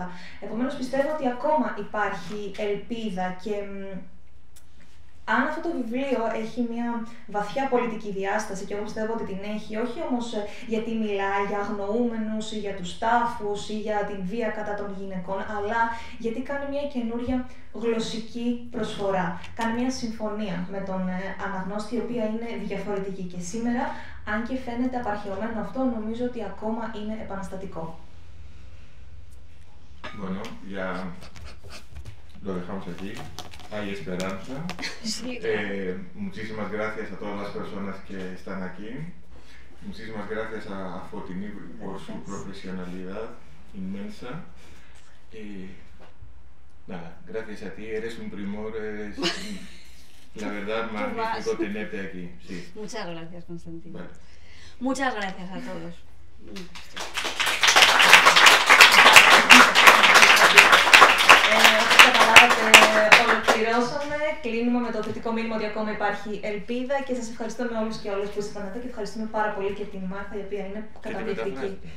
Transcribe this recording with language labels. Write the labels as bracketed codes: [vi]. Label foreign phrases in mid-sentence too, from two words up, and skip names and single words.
[el] Επομένως πιστεύω ότι ακόμα υπάρχει ελπίδα και αν αυτό το βιβλίο έχει μια βαθιά πολιτική διάσταση, και εγώ πιστεύω ότι την έχει, όχι όμως γιατί μιλάει για αγνοούμενους ή για τους τάφους ή για την βία κατά των γυναικών, αλλά γιατί κάνει μια καινούρια γλωσσική προσφορά. Κάνει μια συμφωνία με τον αναγνώστη, η οποία είναι διαφορετική. Και σήμερα, αν και φαίνεται απαρχαιωμένο αυτό, νομίζω ότι ακόμα είναι επαναστατικό. [es] Bueno, ya lo dejamos aquí. Hay esperanza. Sí. Muchísimas gracias a todas las personas que están aquí. Muchísimas gracias a Fotini por su profesionalidad inmensa. Y nada, gracias a ti. Eres un primor, eres la verdad magnífico tenerte aquí. Sí. Muchas gracias, Constantino. Vale. Muchas gracias a todos. [el] Όπως καταλάβατε, ολοκληρώσαμε. Κλείνουμε με το θετικό μήνυμα ότι ακόμα υπάρχει ελπίδα και σας ευχαριστούμε όλους και όλες που ήσασταν εδώ και ευχαριστούμε πάρα πολύ και την Μάρθα, η οποία είναι καταπληκτική.